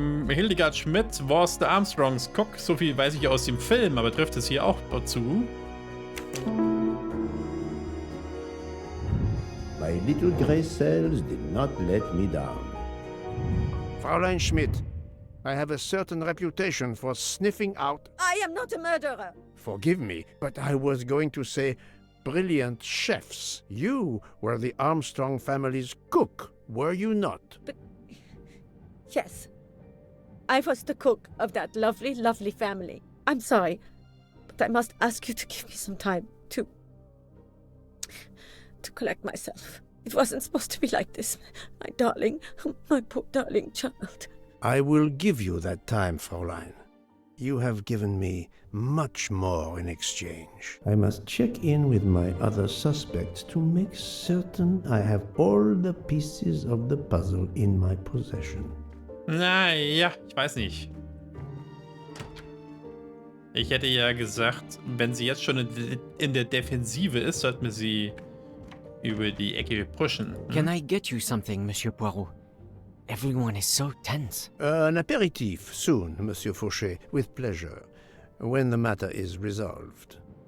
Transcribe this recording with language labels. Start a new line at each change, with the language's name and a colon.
English: Hildegard Schmidt was the Armstrongs cook.
German: So viel weiß ich aus dem Film, aber trifft es hier auch dazu?
English: My little grey cells did not let me down. Fräulein Schmidt, I have a certain reputation for sniffing out... I am not a murderer. Forgive me, but I was going to say brilliant chefs. You were the Armstrong family's cook, were you not? Yes. I was the cook of that lovely, lovely family. I'm sorry, but I must ask you to give me some time to collect myself. It wasn't supposed to be like this. My darling, my poor darling child. I will give you that time, Fräulein. You have given me much more in exchange. I must check in with my other suspects to make certain I have all the pieces of the puzzle in my possession.
German: Naja, ich weiß nicht. Ich hätte ja gesagt, wenn sie jetzt schon in der Defensive ist, sollten wir sie über die Ecke pushen.
English: Can I get you something, Monsieur Poirot? Everyone is so tense. An aperitif soon, Monsieur Fauchet, with pleasure, when the matter is resolved.